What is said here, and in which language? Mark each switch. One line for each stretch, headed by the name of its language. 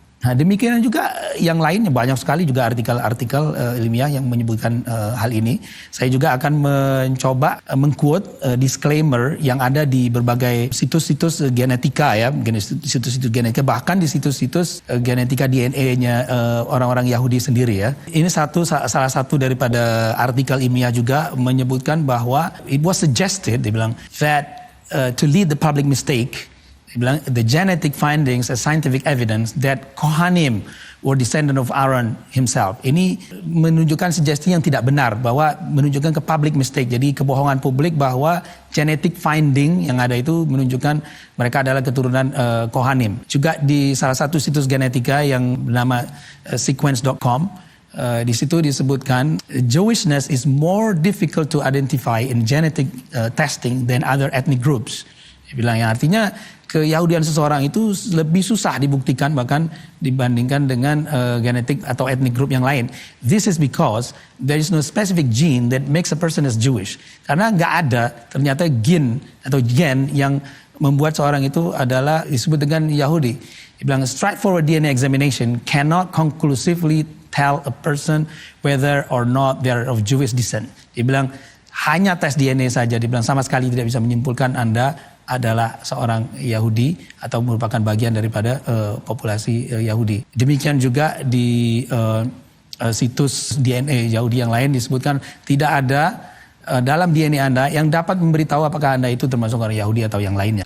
Indonesian: Nah demikian juga yang lainnya, banyak sekali juga artikel-artikel ilmiah yang menyebutkan hal ini. Saya juga akan mencoba mengquote disclaimer yang ada di berbagai situs-situs genetika ya, situs-situs genetika, bahkan di situs-situs genetika DNA-nya orang-orang Yahudi sendiri ya. Ini salah satu daripada artikel ilmiah juga menyebutkan bahwa
English: it was suggested,
Indonesian: dia bilang,
English: that to lead the public mistake, the genetic findings as scientific evidence that Kohanim were descendant of Aaron himself.
Indonesian: Ini menunjukkan sugesti yang tidak benar, bahwa menunjukkan ke public mistake. Jadi kebohongan publik bahwa genetic finding yang ada itu menunjukkan mereka adalah keturunan Kohanim. Juga di salah satu situs genetika yang bernama sequence.com, di situ disebutkan
English: Jewishness is more difficult to identify in genetic testing than other ethnic groups.
Indonesian: Dia bilang yang artinya keyahudian seseorang itu lebih susah dibuktikan bahkan dibandingkan dengan genetik atau ethnic group yang lain.
English: This is because there is no specific gene that makes a person as Jewish.
Indonesian: Karena nggak ada ternyata gen atau gen yang membuat seorang itu adalah disebut dengan Yahudi. Dia bilang
English: straightforward DNA examination cannot conclusively tell a person whether or not they are of Jewish descent.
Indonesian: Dia bilang hanya tes DNA saja, dia bilang sama sekali tidak bisa menyimpulkan Anda adalah seorang Yahudi atau merupakan bagian daripada populasi Yahudi. Demikian juga di situs DNA Yahudi yang lain disebutkan tidak ada dalam DNA Anda yang dapat memberitahu apakah Anda itu termasuk orang Yahudi atau yang lainnya.